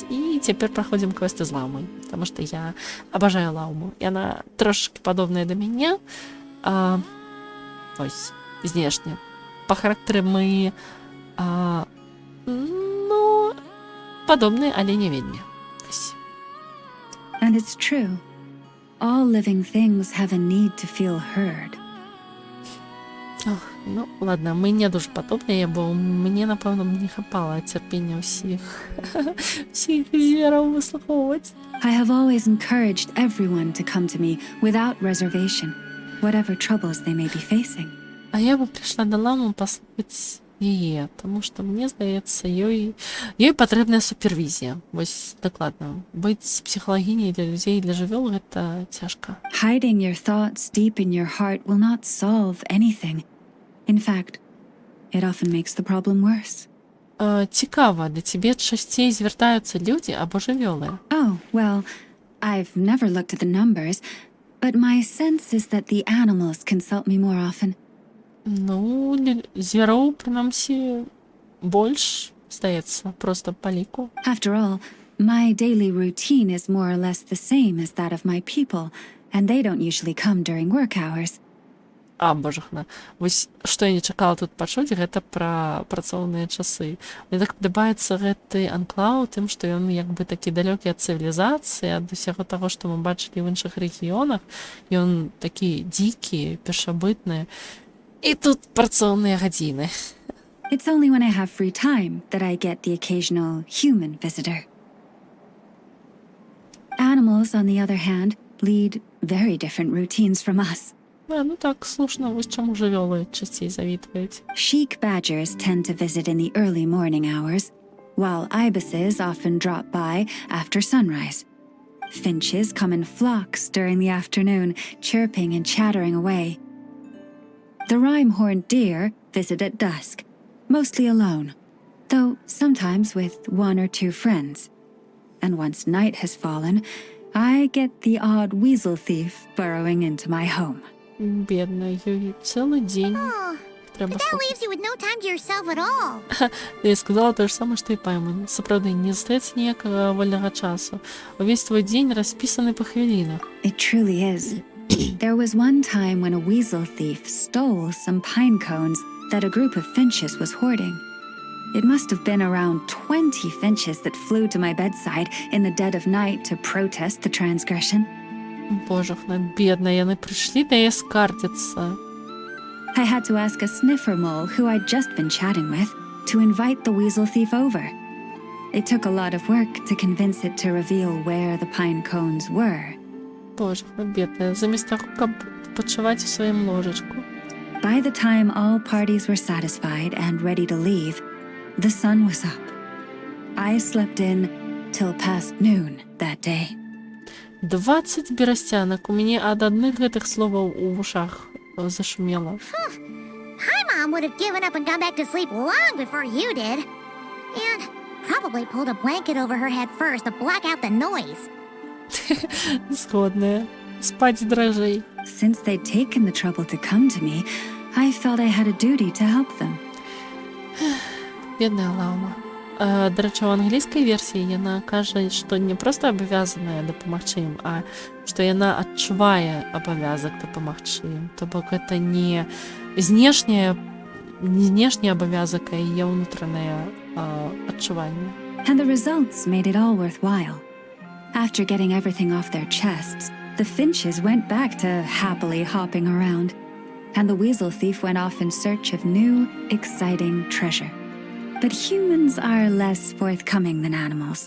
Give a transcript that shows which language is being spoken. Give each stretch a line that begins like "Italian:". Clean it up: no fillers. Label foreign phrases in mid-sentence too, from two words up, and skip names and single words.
Belarusian: І цяпер праходзім квесты з ламай, таму што я абажаю ламу. Яна трошки падобная да мяне. Вось, знешне. Па характары мы ну, падобныя, але не вельмі. Вось.
English: And it's true. All living things have a need to feel heard.
Belarusian: Ох, ну, ладно, мы не дуже падобныя, бо мне, напэўна, не хапала цярпення ўсіх звераў выслухоўваць.
English: I have always encouraged everyone to come to me without reservation, whatever troubles they may be facing.
Belarusian: А я бы прыйшла да ламу паслухаць яе, таму што мне здаецца, ёй патрэбная супервізія. Вось дакладна. Быць псіхалагіняй для людзей, для жывёл гэта цяжка.
English: Hiding your thoughts deep in your heart will not solve anything. In fact, it often makes the problem worse.
Belarusian: Цікава, да цябе часцей звяртаюцца людзі або жывёлы?
English: Oh, well, I've never looked at the numbers, but my sense is that the animals consult me more often.
Belarusian: Ну, звяроў, прынамсі, больш, здаецца, проста па ліку.
English: After all, my daily routine is more or less the same as that of my people, and they don't usually come during work hours.
Belarusian: Божахна. Вось, што я не чакала тут пачуць, гэта пра працоўныя часы. Мне так падабаецца гэты анклаў тым, што ён як бы такі далёкі ад цывілізацыі, ад усяго таго, што мы бачылі ў іншых рэгіёнах. Ён такі дзікі, першабытны. І тут працоўныя гадзіны.
English: It's only when I have free time that I get the occasional human visitor. Animals, on the other hand, lead very different routines from us.
Belarusian: Ну так, слушна, вось чаму жывёлы часцей завітваюць.
English: Sheik badgers tend to visit in the early morning hours, while ibises often drop by after sunrise. Finches come in flocks during the afternoon, chirping and chattering away. The rhyme-horned deer visit at dusk, mostly alone, though sometimes with one or two friends. And once night has fallen, I get the odd weasel thief burrowing into my home.
Belarusian: Бедна, ёй цэлы дзень
English: Oh,
Belarusian: трэба
English: but that
Belarusian: слухаць.
English: leaves you with no time to yourself at all.
Belarusian: Я сказала тое ж самае, што і Пайман. Сапраўды, не застаецца ніякага вольнага часу. Увесь твой дзень распісаны па хвілінах.
English: It truly is. There was one time when a weasel thief stole some pine cones that a group of finches was hoarding. It must have been around 20 finches that flew to my bedside in the dead of night to protest the transgression.
Belarusian: Божахна, бедна, яны прыйшлі да яе скардзіцца.
English: I had to ask a sniffer mole who I'd just been chatting with to invite the weasel thief over. It took a lot of work to convince it to reveal where the pine cones were.
Belarusian: Божахна, бедная, замість таго, каб пачуваць у сваім ложачку.
English: By the time all parties were satisfied and ready to leave, the sun was up. I slept in till past noon that day.
Belarusian: 20 берасцянак. У мяне ад адных гэтых словаў у вушах зашумела.
English: My mom would have given up and gone back to sleep long before you did. And probably pulled a blanket over her head first to block out the noise.
Belarusian: Згодная. Спаць дражэй.
English: Since they'd taken the trouble to come to me, I felt I had a duty to help them.
Belarusian: Бедная Лаума. Да рэчы, у англійскай версіі яна кажа, што не проста абавязаная дапамагчы ім, а што яна адчувае абавязак дапамагчы ім. То бок гэта не знешні абавязак, а яе ўнутранае адчуванне.
English: And the results made it all worthwhile. After getting everything off their chests, the finches went back to happily hopping around, and the weasel thief went off in search of new, exciting treasure. But humans are less forthcoming than animals.